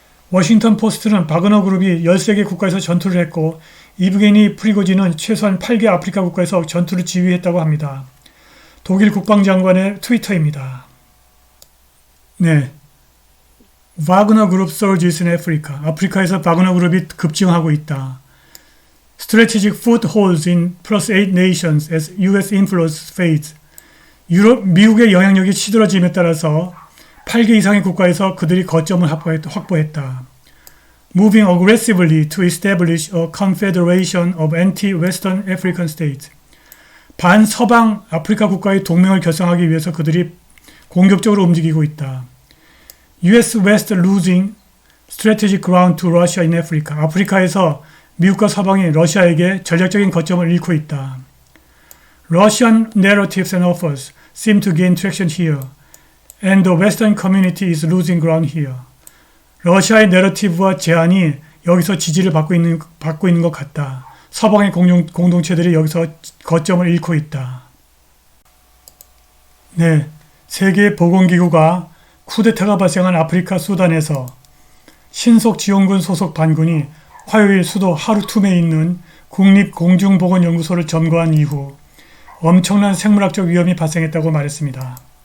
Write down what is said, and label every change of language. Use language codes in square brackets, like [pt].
[ko] 워싱턴 포스트는 와그너 그룹이 13개 국가에서 전투를 했고 이브게니 프리고진은 최소한 8개 아프리카 국가에서 전투를 지휘했다고 합니다. 독일 국방장관의 트위터입니다. 네, 와그너 그룹 [en] surges in Africa. [ko] 아프리카에서 와그너 그룹이 급증하고 있다. [en] Strategic footholds in +8 nations as U.S. influence fades. [ko] 미국의 영향력이 시들어짐에 따라서 8개 이상의 국가에서 그들이 거점을 확보했다. [en] Moving aggressively to establish a confederation of anti-Western African states. [ko] 반서방 아프리카 국가의 동맹을 결성하기 위해서 그들이 공격적으로 움직이고 있다. [en] U.S. West losing strategic ground to Russia in Africa. [ko] 아프리카에서 미국과 서방이 러시아에게 전략적인 거점을 잃고 있다. [en] Russian narratives and offers seem to gain traction here, and the Western community is losing ground here. [ko] 러시아의 내러티브와 제안이 여기서 지지를 받고 있는 것 같다. 서방의 공동체들이 여기서 거점을 잃고 있다. 네, 세계보건기구가 쿠데타가 발생한 아프리카 수단에서 신속지원군 소속 반군이 화요일 수도 하루툼에 있는 국립공중보건연구소를 점거한 이후 엄청난 생물학적 위험이 발생했다고 말했습니다.